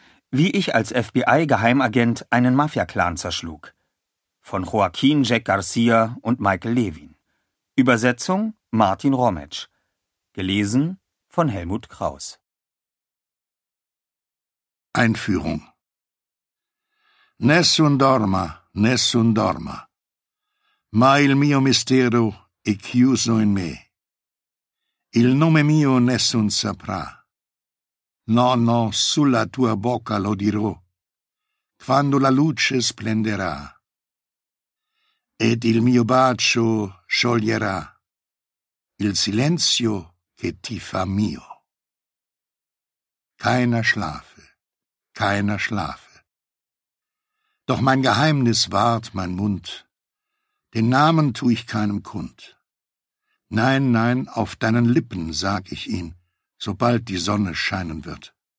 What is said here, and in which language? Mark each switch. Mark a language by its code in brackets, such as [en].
[de] Wie ich als FBI-Geheimagent einen Mafia-Clan zerschlug. Von Joaquin Jack Garcia und Michael Levin. Übersetzung Martin Rometsch. Gelesen von Helmut Kraus. Einführung. [it] Nessun dorma, nessun dorma. Ma il mio mistero è chiuso in me. Il nome mio nessun saprà. No, no, sulla tua bocca lo dirò, quando la luce splenderà. Ed il mio bacio scioglierà il silenzio che ti fa mio. [de] Keiner schlafe, keiner schlafe. Doch mein Geheimnis wahrt mein Mund. Den Namen tu ich keinem kund. Nein, nein, auf deinen Lippen sag ich ihn, sobald die Sonne scheinen wird.